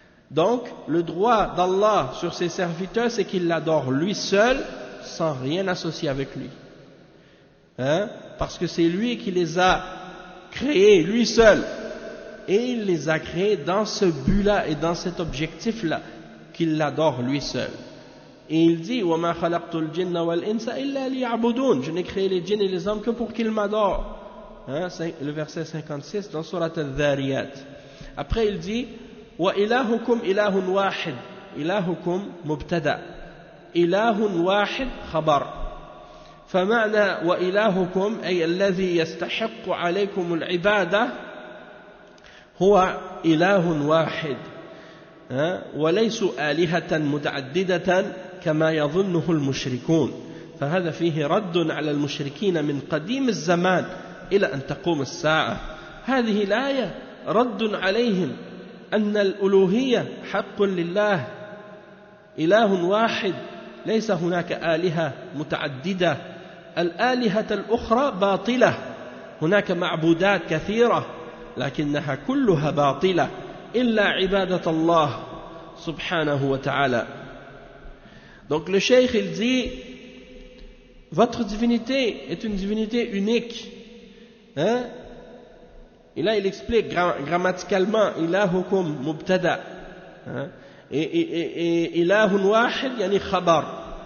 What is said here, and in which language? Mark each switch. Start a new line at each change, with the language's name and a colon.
French: Donc, le droit d'Allah sur ses serviteurs, c'est qu'il l'adore lui seul, sans rien associer avec lui. Hein? Parce que c'est lui qui les a créés, lui seul. Et il les a créés dans ce but-là et dans cet objectif-là, qu'il l'adore lui seul. Et il dit,
Arabic: وَمَا خَلَقْتُ الْجِنَّ وَالْإِنسَ إِلَّا لِيَعْبُدُونَ.
French: Je n'ai créé les djinns et les hommes que pour qu'ils m'adorent. Hein? Le verset 56 dans Surat Al-Dhariyat. Après il dit,
Arabic: وَإِلَهُكُمْ إِلَهٌ وَاحِدٌ. إِلَهُكُمْ مُبْتَدَأ. إِلَهٌ وَاحِدٌ خبر. فمعنى وإلهكم أي الذي يستحق عليكم العبادة هو إله واحد وليسوا آلهة متعددة كما يظنه المشركون فهذا فيه رد على المشركين من قديم الزمان إلى أن تقوم الساعة. هذه الآية رد عليهم أن الألوهية حق لله إله واحد ليس هناك آلهة متعددة. الآلهة الأخرى باطلة، هناك معبودات كثيرة لكنها كلها باطلة إلا عبادة الله سبحانه وتعالى.
French: Donc le cheikh il dit, votre divinité est une divinité unique. Hein? Et là il explique grammaticalement, ilahukum mubtada. Hein?
Arabic: Et ilahun wahid yani khabar.